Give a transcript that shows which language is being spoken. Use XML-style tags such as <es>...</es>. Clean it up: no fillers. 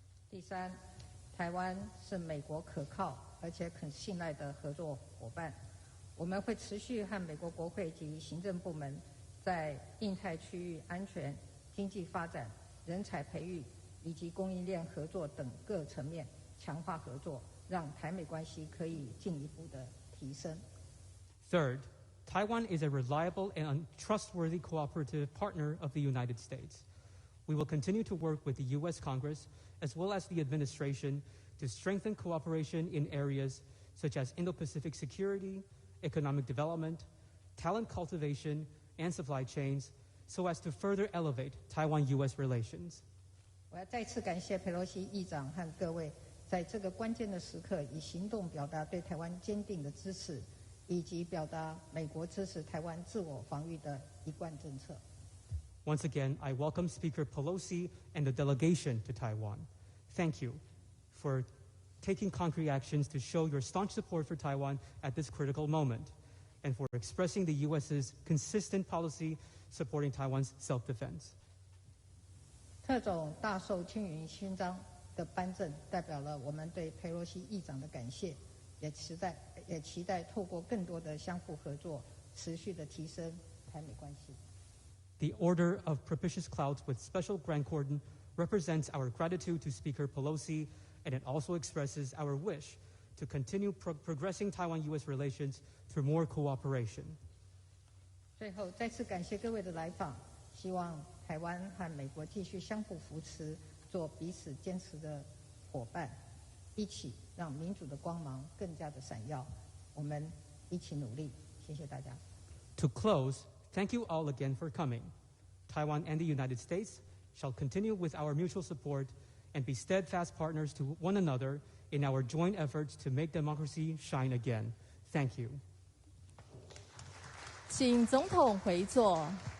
<zh>第三，台湾是美国可靠而且可信赖的合作伙伴，我们会持续和美国国会及行政部门在印太区域安全、经济发展、人才培育以及供应链合作等各层面强化合作，让台美关系可以进一步的提升。</zh> <en>Third, Taiwan is a reliable and trustworthy cooperative partner of the United States. We will continue to work with the U.S. Congress as well as the administration to strengthen cooperation in areas such as Indo-Pacific security, economic development, talent cultivation, and supply chains, so as to further elevate Taiwan-U.S. relations.</en> <zh>我要再次感谢佩洛西议长和各位，在这个关键的时刻，以行动表达对台湾坚定的支持，以及表达美国支持台湾自我防御的一贯政策。</zh> <en>Once again, I welcome Speaker Pelosi and the delegation to Taiwan. Thank you for taking concrete actions to show your staunch support for Taiwan at this critical moment, and for expressing the U.S.'s consistent policy supporting Taiwan's self-defense.</en> <zh>特种大绶青云勋章的颁证，代表了我们对佩洛西议长的感谢，也期待透过更多的相互合作，持续的提升台美关系。</zh> <en>The Order of Propitious Clouds with Special Grand Cordon represents our gratitude to Speaker Pelosi, and it also expresses our wish to continue progressing Taiwan-U.S. relations through more cooperation.</en> <zh>最后，再次感谢各位的来访，希望台湾和美国继续相互扶持，做彼此坚持的伙伴，一起让民主的光芒更加的闪耀。我们一起努力，谢谢大家。</zh> <en>To close, thank you all again for coming. Taiwan and the United States shall continue with our mutual support and be steadfast partners to one another in our joint efforts to make democracy shine again. Thank you.</en> <zh>请总统回座。</zh>